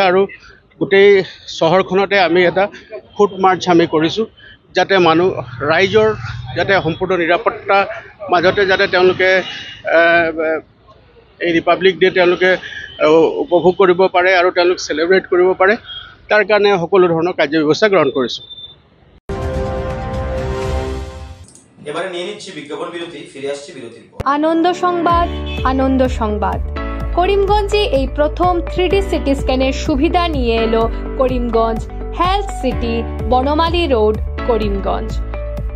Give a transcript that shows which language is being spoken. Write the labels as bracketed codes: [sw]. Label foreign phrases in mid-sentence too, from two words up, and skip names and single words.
[as] আৰু গোটেই চহৰখনতে আমি এটা ফুট মাৰ্চ আমি কৰিছোঁ যাতে ৰাইজৰ যাতে সম্পূৰ্ণ নিৰাপত্তাৰ মাজতে যাতে তেওঁলোকে এই [en] Republic Day [as] তেওঁলোকে উপভোগ কৰিব পাৰে আৰু তেওঁলোক চেলিব্ৰেট কৰিব পাৰে, তাৰ কাৰণে সকলো ধৰণৰ কাৰ্যব্যৱস্থা গ্ৰহণ কৰিছোঁ। [bn] এবারে নিয়ে নিচ্ছি বিজ্ঞাপন বিরতি, ফিরে আসছি বিরতির পর। আনন্দ সংবাদ করিমগঞ্জে এই প্রথম 3D সিটি স্ক্যানের সুবিধা নিয়ে এলো করিমগঞ্জ হেলথ সিটি, বনমালী রোড, করিমগঞ্জ।